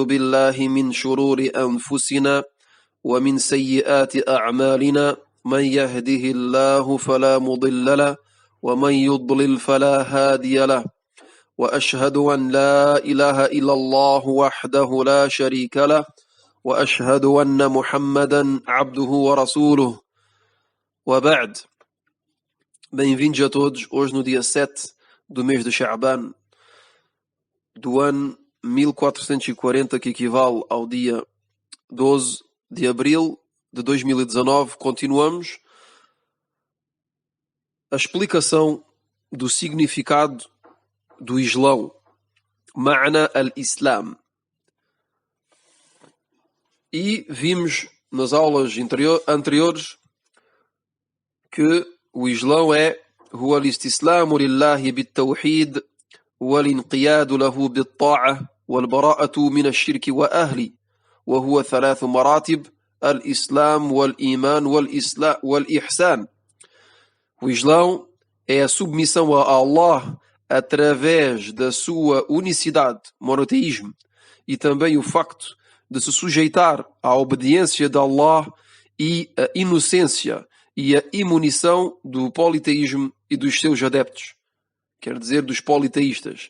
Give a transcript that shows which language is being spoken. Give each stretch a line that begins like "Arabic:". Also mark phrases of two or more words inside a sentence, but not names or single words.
Arabic: بالله من شرور أنفسنا ومن سيئات أعمالنا من يهده الله فلا مضل له ومن يضلل فلا هادي له وأشهد أن لا إله إلا الله وحده لا شريك له وأشهد أن محمدا عبده ورسوله وبعد.
Portuguese: Bem-vindos a todos, hoje no dia 7 do mês de Sha'ban, do ano 1440, que equivale ao dia 12 de abril de 2019, continuamos a explicação do significado do Islão,
Arabic: معنى الإسلام.
Portuguese: E vimos nas aulas anteriores que o Islão é
Arabic: هو الاستسلام لله بالتوحيد والانقياد له بالطاعة والبراءة من الشرك وأهله وهو 3 مراتب الإسلام والإيمان والإحسان.
Portuguese: O Islão é a submissão a Allah através da sua unicidade, monoteísmo, e também o facto de se sujeitar à obediência de Allah e a inocência e a imunição do politeísmo e dos seus adeptos, quer dizer, dos politeístas.